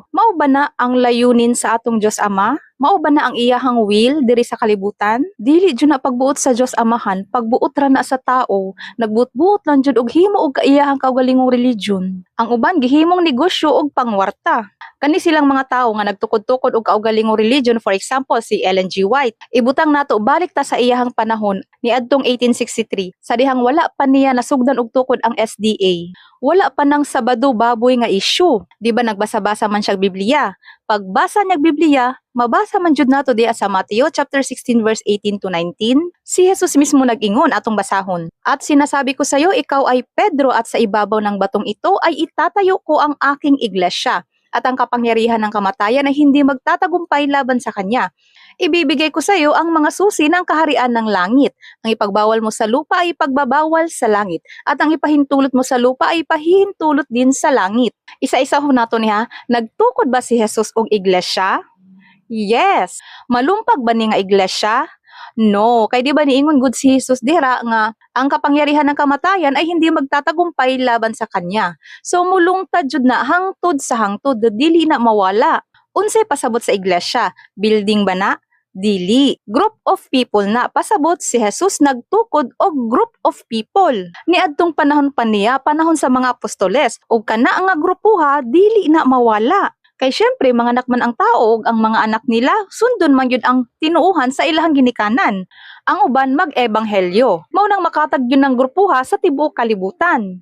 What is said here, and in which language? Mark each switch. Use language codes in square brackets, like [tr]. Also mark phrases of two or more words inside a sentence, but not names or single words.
[ceb] Mao ba na ang layunin sa atong Dios Ama? Mao ba na ang iyahang will diri sa kalibutan? Dili jud na pagbuot sa Dios Amahan, pagbuot ra na sa tao, nagbuot-buot lang jud og himo og kaiyahang kaugalingong religion. Ang uban gihimong negosyo og pangwarta. Kani silang mga tao nga nagtukod-tukod og kaugalingong religion, [en] for example [ceb] si Ellen G. White. Ibutang nato balik ta sa iyahang panahon niadtong 1863. Sa dihang wala pa niya nasugdan og tukod ang SDA. Wala pa nang Sabado baboy nga issue. Di ba nagbasa-basa man siya Biblia? Pagbasa niya Biblia, mabasa man jud nato diya sa Mateo [en] chapter 16 verse 18 to 19. [ceb] Si Jesus mismo nag-ingon atong basahon. [tl] At sinasabi ko sa iyo, ikaw ay Pedro at sa ibabaw ng batong ito ay itatayo ko ang aking iglesia. At ang kapangyarihan ng kamatayan ay hindi magtatagumpay laban sa kanya. Ibibigay ko sa iyo ang mga susi ng kaharian ng langit. Ang ipagbawal mo sa lupa ay ipagbabawal sa langit. At ang ipahintulot mo sa lupa ay ipahintulot din sa langit. [ceb] Isa-isa ho nato niya, nagtukod ba si Jesus og iglesia? Yes. Malumpag ba ni nga iglesia? No, kay di ba niingon gud si Jesus dira nga [tl] ang kapangyarihan ng kamatayan ay hindi magtatagumpay laban sa kanya. [ceb] So mulungtad jud na hangtod sa hangtod, dili na mawala. Unsay pasabot sa iglesia? Building ba na? Dili. [en] Group of people na. [ceb] Pasabot si Jesus nagtukod og [en] group of people. [ceb] Niadtong panahon pa niya, panahon sa mga apostoles, ug kana nga grupuha dili na mawala. Kay syempre mga anak man ang tao ug ang mga anak nila sundon man gyud ang tinuuhan sa ilahang ginikanan. Ang uban mag-ebanghelyo. Mao nang makatag yun ng grupuha sa tibuok kalibutan.